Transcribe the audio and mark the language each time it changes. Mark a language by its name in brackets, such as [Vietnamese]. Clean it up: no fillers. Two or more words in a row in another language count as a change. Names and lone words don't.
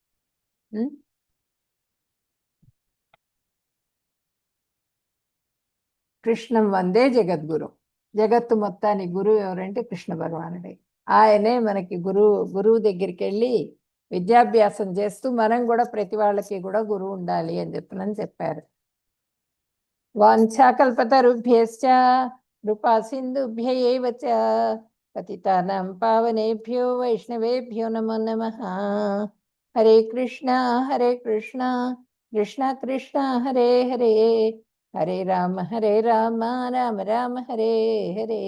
[Sanskrit] కృష్ణం వందే జగద్గురు. [Telugu] జగత్తు మొత్తానికి గురువు ఎవరంటే కృష్ణ భగవానుడే. ఆయనే మనకి గురువు దగ్గరికి వెళ్ళి విద్యాభ్యాసం చేస్తూ మనం కూడా ప్రతి వాళ్ళకి కూడా గురువు ఉండాలి అని చెప్పారు. [Sanskrit] వాంఛాకల్పతరుభ్యశ్చ కృపా సింధుభ్య ఏవ చ పతితానాం పావనేభ్యో వైష్ణవేభ్యో నమో నమః. హరే కృష్ణ కృష్ణ కృష్ణ హరే హరే, హరే రామ రామ రామ హరే హరే.